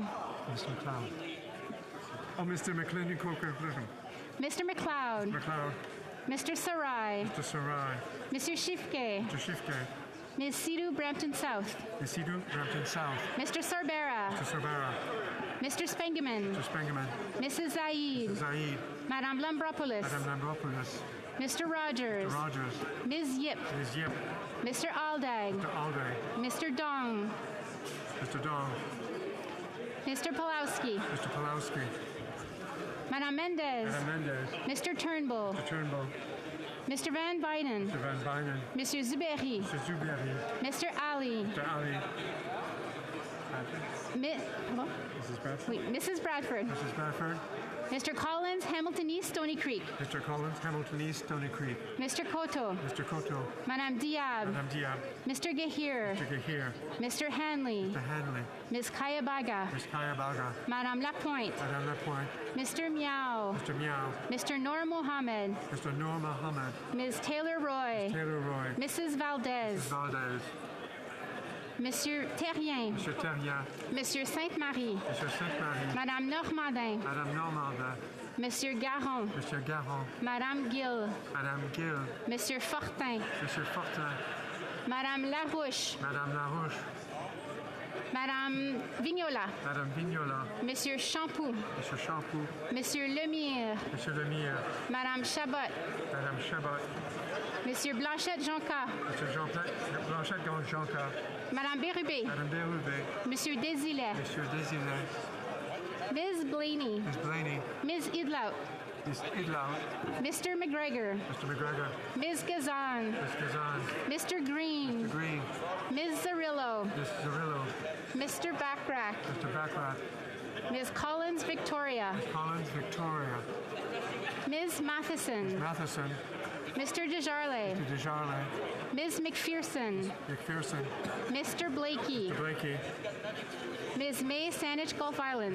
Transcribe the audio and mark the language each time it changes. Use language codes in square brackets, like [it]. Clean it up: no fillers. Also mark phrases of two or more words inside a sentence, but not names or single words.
[en] Mr. McLeod. Oh, Mr. McLeod Coquitlam. Mr. McLeod. McLeod. Mr. Sarai. Mr. Sarai. Mr. Shifke. Mr. Shifke. Ms. Sidhu, Brampton South. Ms. Sidhu, Brampton South. Mr. Sorbera. Mr. Sorbera. Mr. Spengeman. Mr. Spengeman. Mrs. Zaid. Mrs. Zaid. Madame Lambropoulos. Madame Lambropoulos. Mr. Rogers. Mr. Rogers. Ms. Yip. Ms. Yip. Mr. Aldag. Mr. Alday. Mr. Dong. Mr. Dong. Mr. Pulowski. Mr. Pulowski. Madame Mendez. Madame Mendez. Mr. Turnbull. Mr. Turnbull. Mr. Van Buyden. Mr. Van Buyden. Mr. Zuberi. Mr. Zuberi. Mr. Ali. Mr. Ali. Hello? Mrs. Bradford. Wait, Mrs. Bradford. Mrs. Bradford. Mr. Collins, Hamilton East, Stony Creek. Mr. Collins, Hamilton East, Stony Creek. Mr. Koto. Mr. Koto. Madame Diab. Madame Diab. Mr. Gahir. Mr. Gahir. Mr. Hanley. Mr. Hanley. Ms. Kayabaga. Ms. Kayabaga. Madame Lapointe. Madame Lapointe. Mr. Meow. Mr. Meow. Mr. Noor Mohammed. Mr. Noor Mohammed. Ms. Taylor Roy. Ms. Taylor Roy. Mrs. Valdez. Mrs. Valdez. Monsieur Terrien. Monsieur Terrien. Monsieur Sainte-Marie. Monsieur Sainte-Marie. Madame Normandin. Madame Normandin. Monsieur Garon. Monsieur Garon. Madame Gill. Madame Gill. Monsieur Fortin. Monsieur Fortin. Madame Larouche. Madame Larouche. Madame Vignola. Madame Vignola. Monsieur Champoux. Monsieur Champoux. Monsieur Lemire. Monsieur Lemire. Madame Chabot. Madame Chabot. Monsieur Blanchette Jonca. Monsieur Blanchette Jonca. Madame Bérubé. Madame Bérubé. Monsieur Désilet. Monsieur Désilet. Ms. Blaney. Ms. Blaney. Ms. Idlout. Ms. Idlout. Mr. McGregor. Mr. McGregor. Ms. Gazan. Ms. Gazan. Mr. Green. Mr. Green. Ms. Zarillo. Ms. Zarillo. Mr. Backrack. Mr. Backrack. Ms. Collins Victoria. Ms. Collins Victoria. Ms. Matheson. Ms. Matheson. Mr. Desjarlais. Mr. Desjarlais. Ms. McPherson. McPherson. Mr. Blakey. Mr. Blakey. Ms. May Saanich Gulf Islands.